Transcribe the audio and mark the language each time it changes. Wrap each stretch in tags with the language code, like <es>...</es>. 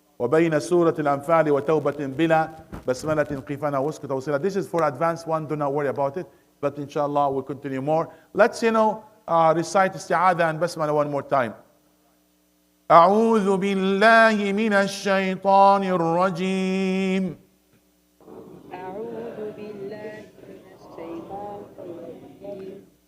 <ar>وبين سورة الأنفال وتوبة بلا بسملة قفنا واسكت وصلة.</ar> <en>This is for advanced one, do not worry about it. But inshallah we'll continue more. Let's recite isti'adha and basmala one more time.</en> <ar>أعوذ بالله من الشيطان الرجيم. أعوذ بالله من الشيطان الرجيم.</ar>